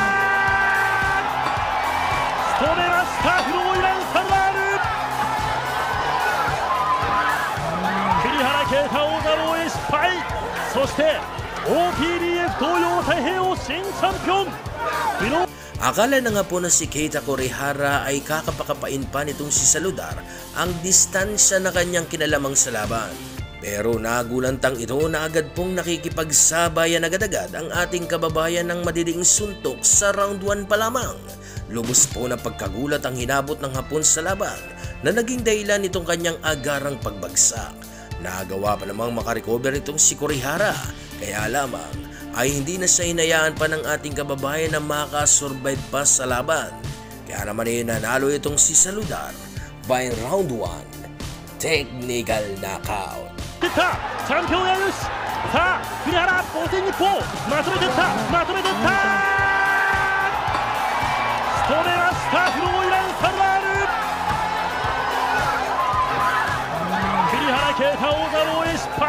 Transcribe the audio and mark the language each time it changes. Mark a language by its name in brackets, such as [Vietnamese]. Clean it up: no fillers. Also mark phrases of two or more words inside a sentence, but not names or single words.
[Japanese] 仕留めましたフローイラン・サルダール。栗原啓太王座防衛失敗。そして OPBF 東洋太平洋新チャンピオンフロー。 [Filipino] Akala na nga po na si Keita Kurihara ay kakapakapain pa nitong si Saludar ang distansya na kanyang kinalamang sa laban. Pero nagulantang ito na agad pong nakikipagsabayan agad-agad ang ating kababayan ng madidiing suntok sa round 1 pa lamang. Lubos po na pagkagulat ang hinabot ng Hapon sa laban na naging dahilan nitong kanyang agarang pagbagsak. Nagawa pa namang makarecover itong si Kurihara, kaya lamang ay hindi na siya hinayaan pa ng ating kababayan na makasurvive pa sa laban. Kaya naman ay nanalo itong si Saludar [English] by round 1 technical knockout. [Japanese] チャンピオンがよし。さあ栗原防戦日報まとめていった、まとめていった。仕留めましたフローイラン・サルダール。栗原啓太王座防衛失敗。